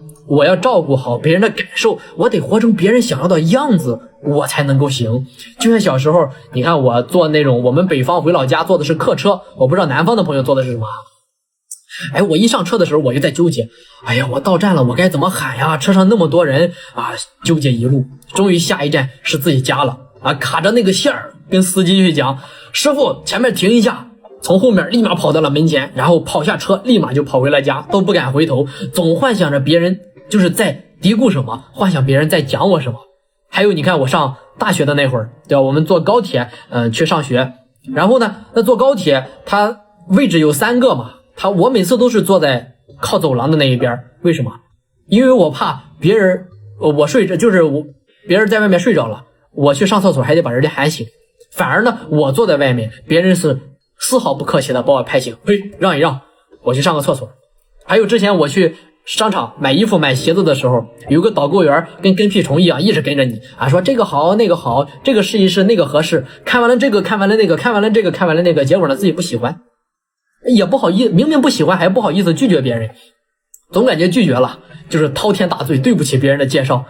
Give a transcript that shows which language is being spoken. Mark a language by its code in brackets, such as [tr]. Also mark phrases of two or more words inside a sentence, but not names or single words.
[zh] 我要照顧好別人的感受，我得活成別人想要的樣子，我才能夠行。就像小時候，你看我坐那種，我们北方回老家坐的是客車，我不知道南方的朋友坐的是什么。哎，我一上車的時候我就在糾結，哎呀，我到站了，我該怎麼喊呀？車上那麼多人啊，糾結一路，終於下一站是自己家了啊，卡着那個線兒，跟司機去講，師傅前面停一下。從後面立馬跑到了門前，然後跑下車，立馬就跑回了家，都不敢回頭，總幻想着別人就是在嘀咕什麼，幻想別人在講我什麼。還有你看我上大學的那會兒，對吧？我們坐高鐵去上學，然後呢，那坐高鐵它位置有3個嘛，我每次都是坐在靠走廊的那一邊。為什麼？因為我怕別人我睡着，就是別人在外面睡着了，我去上廁所還得把人家喊醒。反而呢，我坐在外面，別人是絲毫不客氣的把我拍醒，嘿，讓一讓，我去上個廁所。還有之前我去商場買衣服買鞋子的時候，有個導購員跟屁蟲一樣一直跟着你啊，說這個好那個好，這個試一試那個合適，看完了這個看完了那個，看完了這個看完了那個，結果呢自己不喜歡，也不好意思，明明不喜歡還不好意思拒絕別人，總感覺拒絕了就是滔天大罪，對不起別人的介紹。